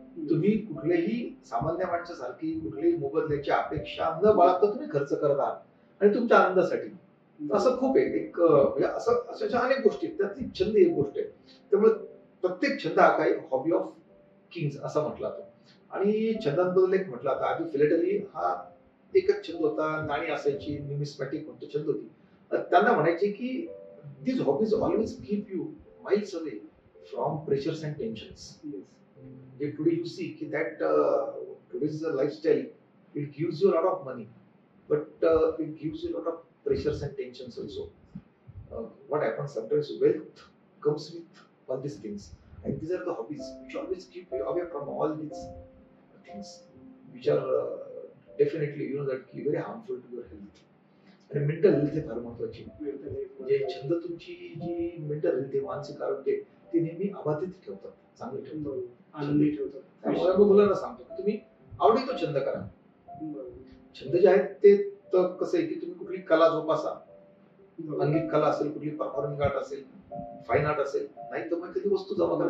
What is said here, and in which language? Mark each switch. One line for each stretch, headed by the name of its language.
Marathi: तुम्ही कुठल्याही सामान्य माणसासारखी कुठल्याही मोबदल्याची अपेक्षा न बाळगता तुम्ही खर्च करत आहात आणि तुमच्या आनंदासाठी. असं खूप आहे. एक म्हणजे अशा अनेक गोष्टी आहेत, त्यातली छंद एक गोष्ट आहे. त्यामुळे प्रत्येक छंद हा काही
English: hobby of kings
Marathi: असा म्हटला जातो. आणि छंदांबद्दल एक म्हटलं आता, आधी फिलाडेली हा एकच छंद होता, नाणी असायची, न्यूमिस्मॅटिक म्हणतो छंद होती. त्यांना म्हणायचे की
English: these hobbies always keep you miles away from pressures and tensions. Today you see that today's lifestyle, it gives you a lot of money, but it gives you a lot of pressures and tensions also. What happens sometimes, wealth comes with all these things, and these are the hobbies which always keep you away from all these things which are definitely that very harmful to your health.
Marathi: आणि mental health फार महत्वाची. म्हणजे छंद तुमची जी mental health, मानसिक आरोग्य, ते नेहमी अबाधित ठेवतात, चांगले ठेवतात, आनंदी ठेवतात. त्यामुळे मी मुलांना सांगतो की तुम्ही आवडीचा छंद करा. छंद जे आहेत ते कसं आहे की तुम्ही कुठली कला जोपासा, अंगिक कला असेल, कुठली परफॉर्मिंग आर्ट असेल, फाईन आर्ट असेल, नाही तर मग कधी वस्तू जमा करा.